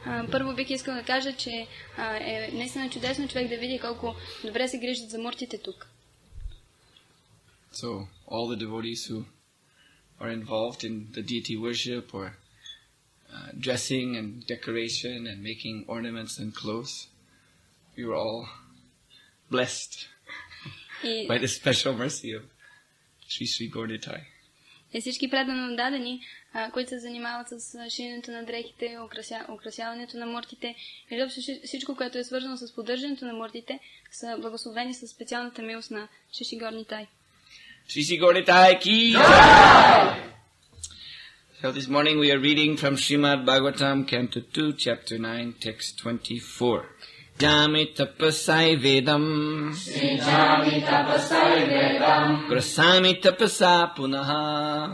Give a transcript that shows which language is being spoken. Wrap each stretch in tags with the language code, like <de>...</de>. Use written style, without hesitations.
<bg>Първо бих искал да кажа, че е наистина чудесно човек да види колко добре се грижат за муртите тук.</bg> <en>So all the devotees who are involved in the deity worship or dressing and decoration and making ornaments and clothes, we were all blessed by the special mercy of Sri Sri Gaurnitai.</en> <bg>И всички предано дадени, които се занимават с шиенето на дрехите, украсяването на муртите, и всичко, което е свързано с поддържането на муртите, са благословени със специалната милост на Шри Шри Gaurnitai.</bg> <hi>Shri Shri Gaurnitai ki jai!</hi> <en>So this morning we are reading from Srimad Bhagavatam, Canto 2, Chapter 9, Text 24.</en> <sa>Jami tapasai vedam, Jami tapasai vedam, grasami tapasa punaha,</sa>